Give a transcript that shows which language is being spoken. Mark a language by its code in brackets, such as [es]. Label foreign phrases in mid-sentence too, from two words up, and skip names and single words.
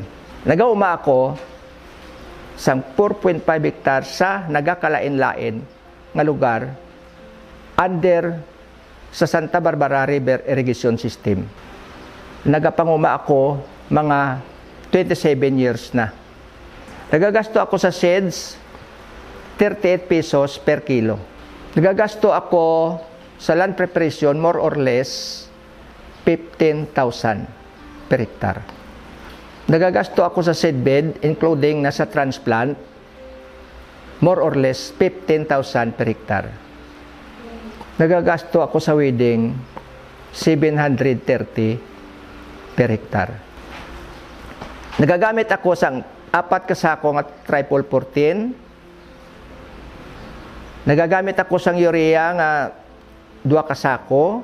[hil] Nagauma ako sa 4.5 hectares sa nagakalain-lain nga lugar under sa Santa Barbara River Irrigation System. Nagapanguma ako mga 27 years na. Nagagasto ako sa seeds 38 pesos [en] per kilo. [hil] Nagagasto ako sa [en] land preparation more or less 15,000 per hectare. [hil] Nagagasto ako sa [en] seedbed including [hil] nasa [en] transplant more or less 15,000 per hectare. [hil] Nagagasto ako sa [en] weeding 730 per hectare. [hil] Nagagamit ako sa 4 kasako nga triple 14. Nagagamit ako sang urea nga 2 kasako.